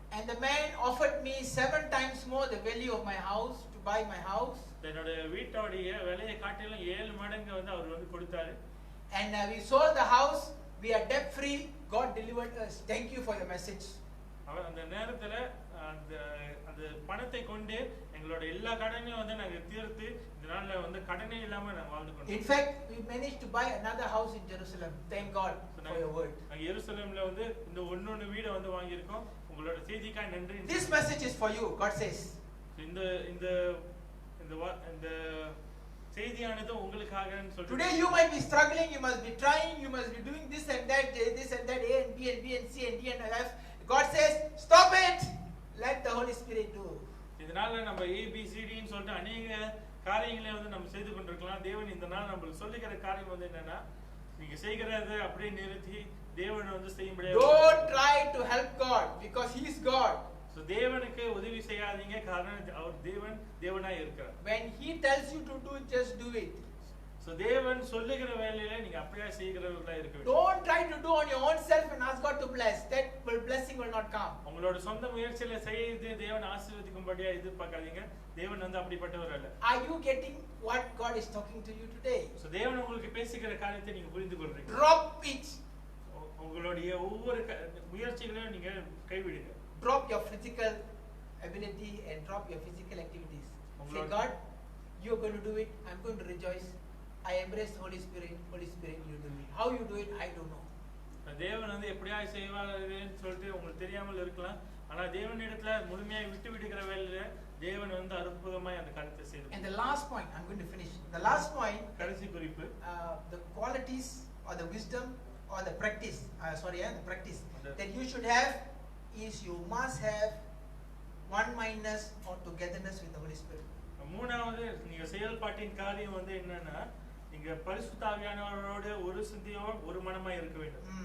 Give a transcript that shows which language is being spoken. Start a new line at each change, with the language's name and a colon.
English: And the man offered me 7 times more the value of my house to buy my house.
Tamil: என்னோட வீட்டோடைய விலையை காட்டிலும் 7 மடங்கு வந்து அவர் வந்து கொடுத்தாரு.
English: And we sold the house. We are debt free. God delivered us. Thank you for your message.
Tamil: அவர் அந்த நேரத்துல அந்த பணத்தை கொண்டு எங்களோட எல்லா கடனையும் வந்து நாங்க தீர்த்து இந்த நாள்ல வந்து கடனே இல்லாம நாங்க வாழ்ந்து கொண்டோம்.
English: In fact, we managed to buy another house in Jerusalem. Thank God for your word.
Tamil: நாங்க எருசலேம்ல வந்து இந்த ஒன்னொன்னு வீட வந்து வாங்கி இருக்கோம். உங்களோட செய்திக்காக நன்றி.
English: This message is for you. God says.
Tamil: இந்த இந்த இந்த செய்தியானது உங்களுக்காகன்னு சொல்லிட்டு
English: Today you might be struggling, you must be trying, you must be doing this and that, A and B and B and C and D and F. God says, stop it. Let the Holy Spirit do.
Tamil: இதனால நம்ம A B C D ன்னு சொல்லிட்டு अनेक காரியங்களை வந்து நம்ம செய்து கொண்டிருக்கலாம். தேவன் இந்த நாள் நமக்கு சொல்லிக்கிற காரியம் வந்து என்னன்னா நீங்க செய்கிறதை அப்படியே நிறுத்தி தேவன் வந்து செய்யும்படியா
English: Don't try to help God because he is God.
Tamil: So தேவனுக்கு உதவி செய்யாதீங்க காரணம் அவர் தேவனாய் இருக்கிறார்.
English: When he tells you to do it, just do it.
Tamil: So தேவன் சொல்லுகிற வேலையில நீங்க அப்படியே செய்கிறவர்களா இருக்க வேண்டும்.
English: Don't try to do on your own self and ask God to bless. That blessing will not come.
Tamil: உங்களோட சொந்த முயற்சியில செய்து தேவன் ஆசீர்வதிக்கும்படியா எதிர்பார்க்காதீங்க. தேவன் வந்து அப்படிப்பட்டவர் அல்ல.
English: Are you getting what God is talking to you today?
Tamil: So தேவன் உங்களுக்கு பேசுகிற காரியத்தை நீங்க புரிந்து கொள்றீங்க.
English: Drop it.
Tamil: உங்களுடைய ஒவ்வொரு முயற்சிகளையும் நீங்க கைவிடுங்க.
English: Drop your physical ability and drop your physical activities. Say, God, you are going to do it. I am going to rejoice. I embrace the Holy Spirit. Holy Spirit, you do it. How you do it, I don't know.
Tamil: தேவன் வந்து எப்படியா செய்வாருன்னு சொல்லிட்டு உங்களுக்கு தெரியாமல் இருக்கலாம். ஆனா தேவனிடத்துல முழுமையாக விட்டு விடுகிற வேளையில தேவன் வந்து அற்புதமாய் அந்த காரியத்தை செய்வார்.
English: And the last point, I'm going to finish. The last point,
Tamil: கடைசி குறிப்பு,
English: the qualities or the wisdom or the practice, the practice that you should have is you must have one-mindedness or togetherness with the Holy Spirit.
Tamil: மூணாவது நீங்க செயல்பாட்டின் காரியம் வந்து என்னன்னா நீங்க பரிசுத்த ஆவியானவரோடு ஒரு சிந்தையோடு ஒரு மனமாய் இருக்க வேண்டும்.